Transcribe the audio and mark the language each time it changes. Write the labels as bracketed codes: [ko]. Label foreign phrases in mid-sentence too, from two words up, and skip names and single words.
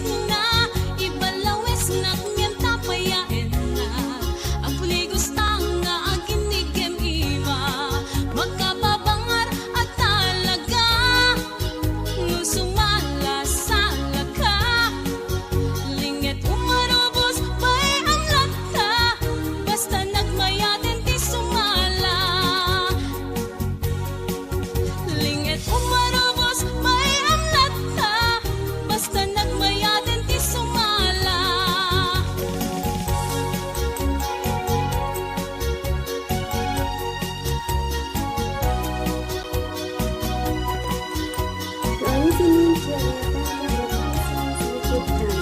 [ilo] na, ibalawes na ngem tapayaen na, ang puligos nga aginigem ima, makapapangar at talaga, no sumala sala ka, linget umarubos may amlat ka, basta nagmayaten ti sumala. Linget umarubos may amlat ka, basta nagmayaten ti sumala. [en] You're listening to Ayan Kailocano Songs YouTube channel.